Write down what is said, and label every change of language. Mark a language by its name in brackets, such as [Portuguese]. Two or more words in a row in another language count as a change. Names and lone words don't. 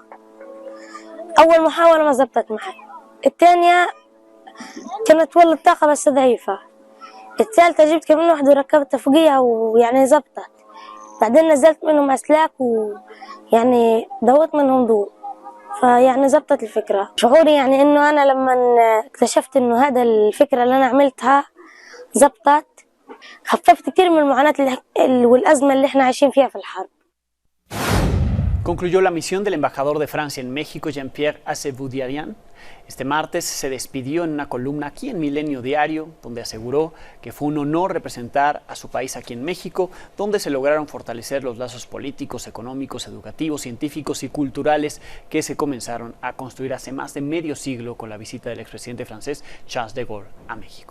[Arabic] أول محاولة ما زبطت معي، الثانية كانت تولد طاقة بس ضعيفة، الثالثة جبت كمان واحدة وركبتها فوقيها ويعني زبطت، بعدين نزلت منهم أسلاك ويعني دوت منهم ضوء، فيعني زبطت الفكرة. شعوري يعني إنه أنا لما اكتشفت إنه هذا الفكرة اللي أنا عملتها زبطت، خففت كتير من المعاناة والأزمة اللي إحنا عايشين فيها في الحرب. [Spanish] Concluyó la misión del embajador de Francia en México, Jean-Pierre Aceboudiarian. Este martes se despidió en una columna aquí en Milenio Diario, donde aseguró que fue un honor representar a su país aquí en México, donde se lograron fortalecer los lazos políticos, económicos, educativos, científicos y culturales que se comenzaron a construir hace más de medio siglo con la visita del expresidente francés Charles de Gaulle a México.